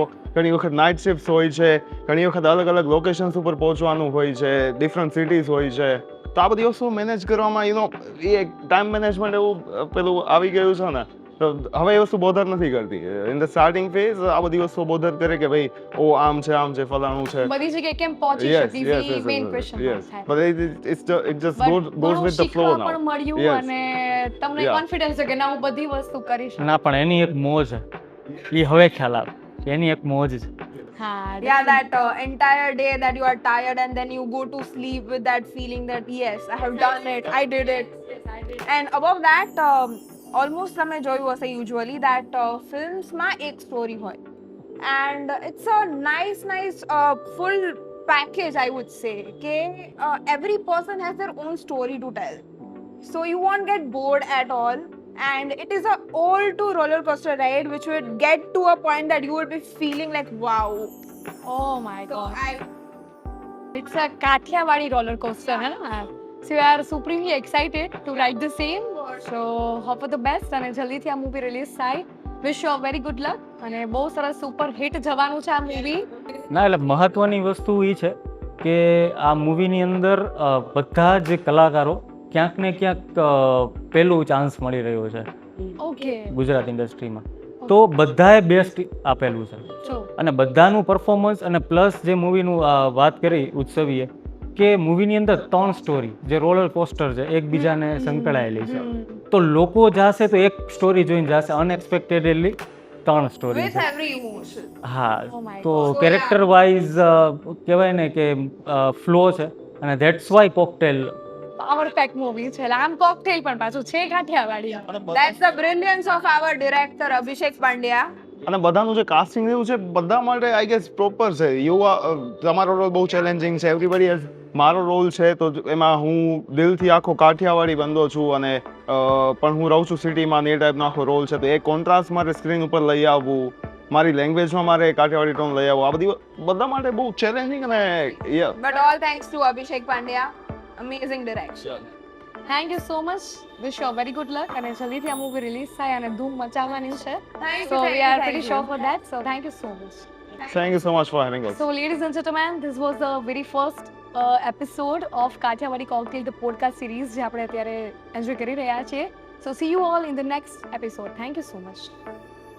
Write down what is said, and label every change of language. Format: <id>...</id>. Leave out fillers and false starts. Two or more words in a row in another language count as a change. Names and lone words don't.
<gu>ઘણી વખત</gu> <en>night shift</en> <gu>હોય છે, ઘણી વખત અલગ અલગ લોકેશન્સ ઉપર પહોંચવાનું હોય છે,</gu> <en>different cities</en> <gu>હોય છે. તો આ બધી વસ્તુઓ મેનેજ કરવામાં એ એક</gu> <en>time management</en> <gu>એવું પેલું આવી ગયું છે ને, તો હવે એ વસ્તુ બોધર નથી કરતી.</gu> <en>in the starting phase</en> <gu>આ બધી વસ્તુઓ બોધર કરે કે ભાઈ ઓ આમ છે ફલાણું છે. બધી જગ્યાએ કેમ પહોંચી</gu> <en>Yes,</en> <gu>શકી</gu> <en>yes,</en> <gu>ઈ</gu> <en>yes,</en> <gu>મેઇન</gu> <en>yes,</en> <gu>ક્વેશ્ચન</gu> <en>yes.</en> <gu>થાય.</gu> <en>But it just goes with the flow</en> <gu>શીખવા</gu> <en>now.</en> <gu>પણ મળ્યું</gu> <en>Yes.</en> <gu>અને તમને</gu> <en>Yeah.</en> <gu>કોન્ફિડન્સ છે કે ના હું બધી વસ્તુ કરી શકું. ના, પણ એની એક મોજ છે, એ હવે ખ્યાલ આવે કે એની એક મોજ છે. હા,</gu> <en>Yeah, that entire day that you are tired and then you go to sleep with that feeling that yes, I have done it, I did it. And above that, almost</en> <gu>તમે જોયું હશે</gu> <en>usually that</en> <gu>filmsમાં એક સ્ટોરી હોય</gu> <en>and it's a nice full package, I would say કે every person has their own story to tell, so you won't get bored at all. And it is a all to roller coaster ride which will get to a point that you will be feeling like wow. Oh my So god. It's a Kathiawadi roller coaster,</en> <hi>है ना?</hi> <en>So we are supremely excited to ride the same. So hope for the best</en> <gu>અને જલ્દીથી આ મૂવી રિલીઝ થાય.</gu> <en>Wish you a very good luck</en> <gu>અને બહુ સરસ</gu> <en>super hit</en> <gu>જવાનું છે આ મૂવી. ના, એટલે મહત્વની વસ્તુ એ છે કે આ મૂવીની અંદર બધા જ કલાકારો ક્યાંક ને ક્યાંક પહેલું ચાન્સ મળી રહ્યો છે ઓકે. ગુજરાત ઇન્ડસ્ટ્રીમાં. તો બધાએ બેસ્ટ આપેલું છે જો અને બધાનું પરફોર્મન્સ અને પ્લસ જે મૂવીનું વાત કરી ઉત્સવીએ કે મૂવીની અંદર 3 સ્ટોરી જે</gu> <en>roller coaster</en> <gu>છે એકબીજાને સંકળાયેલી છે. તો લોકો જાશે તો એક સ્ટોરી જોઈને જાશે, અનએક્સપેક્ટેડલી 3 સ્ટોરી</gu> <en>with</en> <gu>છે.</gu> <en>every emotion.</en> <gu>હા,</gu> <en>Oh my</en> <gu>તો</gu> <en>God.</en> <gu>કેરેક્ટર વાઇઝ કહેવાય ને કે ફ્લો છે અને</gu> <en>that's why cocktail. power pack movie</en> <gu>છે. આમ કોકટેલ પણ પાછું છે કાઠિયાવાડી.</gu> <en>That's the brilliance of our director Abhishek Pandya.</en> <gu>અને બધાનું જે કાસ્ટિંગ એવું છે બધા માટે</gu> <en>I guess</en> <gu>પ્રોપર છે. યુવા તમારો રોલ બહુ ચેલેન્જિંગ છે.</gu> <en>everybody has</en> <gu>મારો રોલ છે તો એમાં હું દિલથી આખો કાઠિયાવાડી બંદો છું અને પણ હું રહું છું સિટીમાં ને એ ટાઈપનો આખો રોલ છે તો એ કોન્ટ્રાસ્ટ મારે સ્ક્રીન ઉપર લઈ આવવું, મારી લેંગ્વેજમાં મારે કાઠિયાવાડી ટોન લઈ આવવું, આ બધા માટે બહુ ચેલેન્જિંગ અને</gu> <en>But all thanks to Abhishek Pandya. Amazing direction. Thank you so much. wish you very good luck</en> <gu>અને જલ્દીથી આ મૂવી રિલીઝ થાય અને ધૂમ મચાવવાની છે.</gu> <en>Thank So you. we are pretty sure for that. So thank you so much. Thank you so much for having us. So ladies and gentlemen, this was the very first episode of કાઠિયાવાડી કોકટેલ the podcast series</en> <gu>જે આપણે અત્યારે એન્જોય કરી રહ્યા છીએ.</gu> <en>So see you all in the next episode. Thank you so much.</en>